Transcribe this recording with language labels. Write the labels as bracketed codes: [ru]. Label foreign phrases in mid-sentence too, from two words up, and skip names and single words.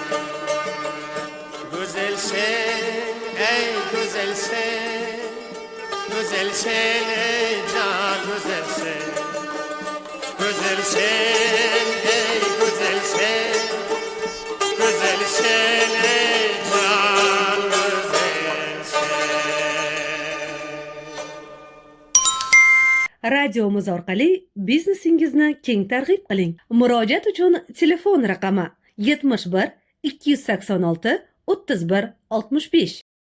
[tr] Güzel sen ey güzel sen Güzel sen ey can güzel sen Güzel sen ey güzel sen Güzel sen ey can güzel sen [uz] Radiomiz orqali biznesingizni keng targ'ib qiling. Murojaat uchun telefon raqami 71 286 31 65